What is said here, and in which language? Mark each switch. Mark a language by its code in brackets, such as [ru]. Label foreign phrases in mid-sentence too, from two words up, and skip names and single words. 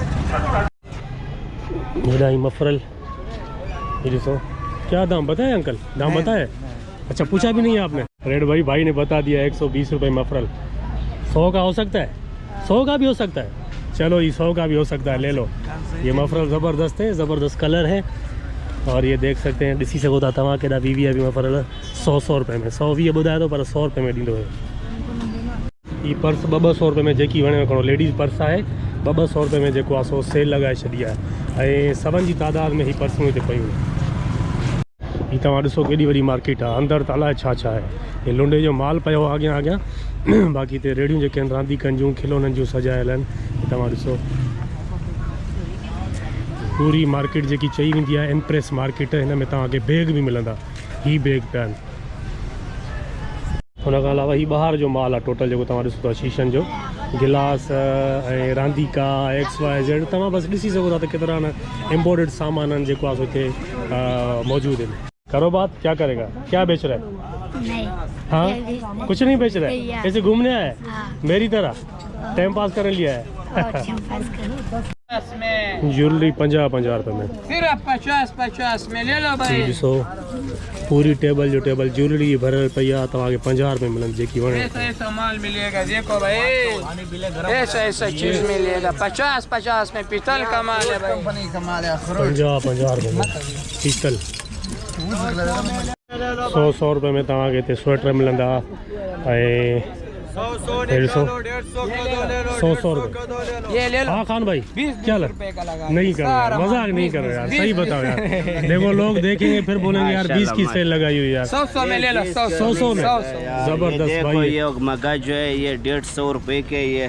[ur] میرا ہی مفرل یہ دیکھو کیا دام بتائے انکل? دام بتائے? اچھا پوچھا بھی نہیں ہے آپ نے؟ ریڈ بھائی نے بتا دیا 120 روپے مفرل. 100 کا ہو سکتا ہے 100 کا بھی ہو سکتا ہے. چلو یہ 100 کا بھی ہو سکتا ہے لے لو۔ یہ مفرل زبردست ہے زبردست کلر ہے. اور یہ دیکھ سکتے ہیں [sd] ॾिसी सघो था तव्हां केॾा VVIP मफरल 100 रुपये में 120 ॿुधाए थो पर 100 रुपये में ॾींदो है। [ur] یہ پرس 200 روپے میں [sd] जेकी वणे खणो [en] ladies purse [sd] है 200 रुपये में जेको आहे सो सेल लगाए छॾी आहे। सभिनि जी तादाद में ही पर्सूं हिते पयूं। ये तव्हां ॾिसो केॾी वॾी मार्केट आहे अंदरि त अलाए छा छा आहे। ये लुंडे जो माल पियो अॻियां बाक़ी हिते रेड़ियूं जेके आहिनि रांदीकनि जूं खिलौननि जूं सजायल आहिनि। तव्हां ॾिसो पूरी मार्केट जेकी चई वेंदी आहे इम्प्रेस मार्केट हिन में तव्हांखे बैग भी मिलंदा। ही बैग पिया आहिनि। हुन खां अलावा ही ॿाहिरि जो माल आहे टोटल जेको तव्हां ॾिसो था शीशनि जो गिलास ऐं रांदीका XYZ तव्हां बसि ॾिसी सघो था त केतिरा न इम्पोर्टेड सामान आहिनि जेको आहे सो हिते मौजूदु आहिनि। [ur] کرو بات کیا کرے گا کیا بیچ رہا ہے? नहीं। ہاں کچھ نہیں بیچ رہا ہے ایسے گھومنے آیا ہے میری طرح ٹائم پاس کرنے لیا ہے. جیولری 50 روپے میں صرف 50 میں لے لو بھائی. [sd] ॾिसो पूरी टेबल जो टेबल ज्वेलरी भरल पई आहे तव्हांखे 50 रुपए मिलंदी जेकी वणे। [ur] ایسا مال ملے گا دیکھو بھائی ایسا چیز ملے گا 50 میں پیتل کا مال ہے بھائی. کمپنی کا مال ہے 50 روپے میں پیتل [sd] 100 रुपये में तव्हांखे हिते स्वेटर मिलंदा। [ur] 100 روپے یہ لے لو. ہاں خان بھائی 20 کیا لگ روپے کا لگا. نہیں کرو یار, सारा मजाक माल नहीं 20 کرو یار, 20 صحیح بتاؤ یار. دیکھو لوگ دیکھیں گے پھر بولیں گے یار 20 کی سیل لگائی ہوئی یار. 100 میں لے لو. 100 میں زبردست देखो भाई। یہ مگا جو ہے یہ 150 روپے کے، یہ